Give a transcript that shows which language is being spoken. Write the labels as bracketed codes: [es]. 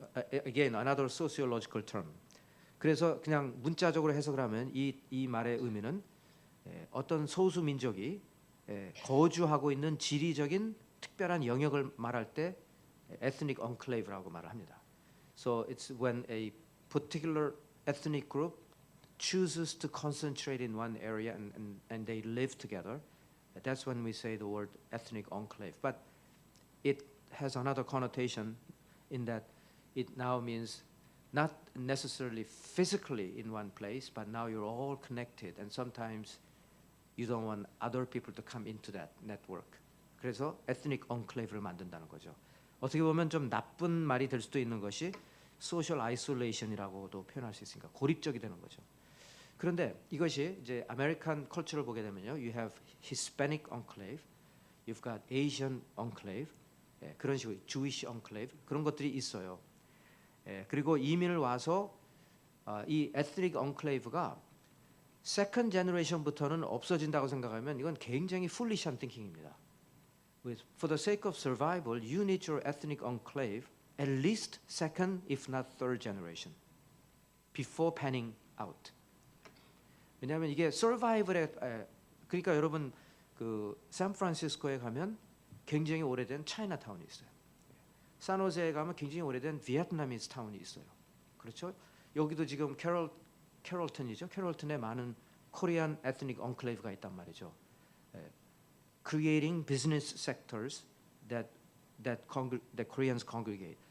[en] Again, another sociological term. [ko] 그래서 그냥 문자적으로 해석을 하면 이 말의 의미는 어떤 소수 민족이 거주하고 있는 지리적인 특별한 영역을 말할 때 ethnic enclave라고 말을 합니다. [en] So it's when a particular ethnic group chooses to concentrate in one area and they live together. That's when we say the word ethnic enclave. But it has another connotation in that it now means not necessarily physically in one place, but now you're all connected, and sometimes you don't want other people to come into that network. [ko] 그래서 ethnic enclave를 만든다는 거죠. 어떻게 보면 좀 나쁜 말이 될 수도 있는 것이 social isolation이라고도 표현할 수 있으니까 고립적이 되는 거죠. 그런데 이것이 이제 아메리칸 컬처를 보게 되면요, [en] you have Hispanic enclave, you've got Asian enclave, [ko] 그런 식으로 Jewish enclave 그런 것들이 있어요. 그리고 이민을 와서 이 ethnic enclave가 second generation부터는 없어진다고 생각하면 이건 굉장히 foolish한 thinking입니다. [en] For the sake of survival, you need your ethnic enclave at least second, if not third generation, before panning out. [ko] 왜냐하면 이게 survival에 그러니까 여러분 샌프란시스코에 가면 굉장히 오래된 차이나타운이 있어요. 산호세에 가면 굉장히 오래된 비에트나미스 타운이 있어요. 그렇죠? 여기도 지금 캐롤턴이죠. 캐롤턴에 많은 코리안 에트닉 엉클레이브가 있단 말이죠. [en] Creating business sectors that Koreans congregate.